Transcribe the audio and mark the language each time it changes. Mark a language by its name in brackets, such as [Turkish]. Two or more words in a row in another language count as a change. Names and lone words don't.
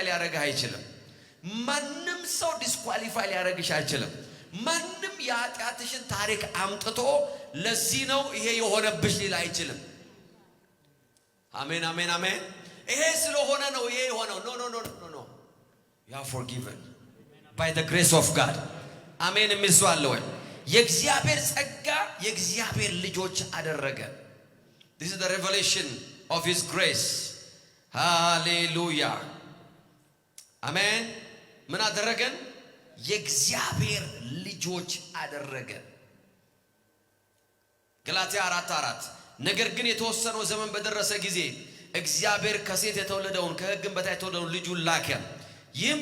[Amharic] ሊያደርግህ አይችልም። ማንም ሰው ዲስኳሊፋይ ሊያደርግሽ አይችልም። ማንም የኃጢአትሽን ታሪክ አምጥቶ ለዚህ ነው ይሄ የሆነብሽ ሊል አይችልም። አሜን አሜን አሜን። ይሄ ስለሆነ ነው ይሄ የሆነው። [English] no no no no no you are forgiven by the grace of God። [Amharic] አሜን የሚል ሰው አለ ወይ? የእግዚአብሔር ጸጋ የእግዚአብሔር ልጆች አደረገ። [English] this is the revelation of his grace። [Amharic] ሃሌሉያ አሜን። ምን አደረገን? የእግዚአብሔር ልጆች አደረገን። ገላትያ 4:4 ነገር ግን የተወሰነው ዘመን በደረሰ ጊዜ እግዚአብሔር ከሴት የተወለደውን ከሕግም በታች የተወለደውን ልጁን ላከ። ይህም